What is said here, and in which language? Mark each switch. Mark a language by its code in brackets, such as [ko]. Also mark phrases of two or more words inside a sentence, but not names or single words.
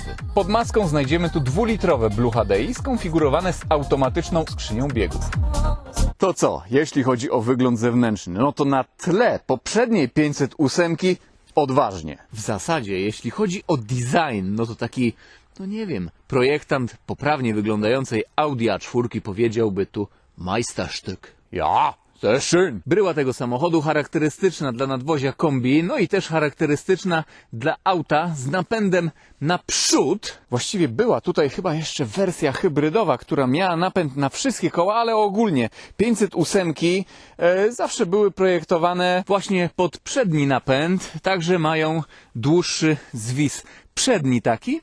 [pl] Pod maską znajdziemy tu dwulitrowe Blue HDI skonfigurowane z automatyczną skrzynią biegów. To co, jeśli chodzi o wygląd zewnętrzny, no to na tle poprzedniej 508 odważnie. W zasadzie, jeśli chodzi o design, no to taki, no nie wiem, projektant poprawnie wyglądającej Audi A4 powiedziałby tu Meisterstück. [de] Ja, sehr schön. [pl] Bryła tego samochodu charakterystyczna dla nadwozia kombi, no i też charakterystyczna dla auta z napędem naprzód. Właściwie była tutaj chyba jeszcze wersja hybrydowa, która miała napęd na wszystkie koła, ale ogólnie 508 zawsze były projektowane właśnie pod przedni napęd, także mają dłuższy zwis przedni taki.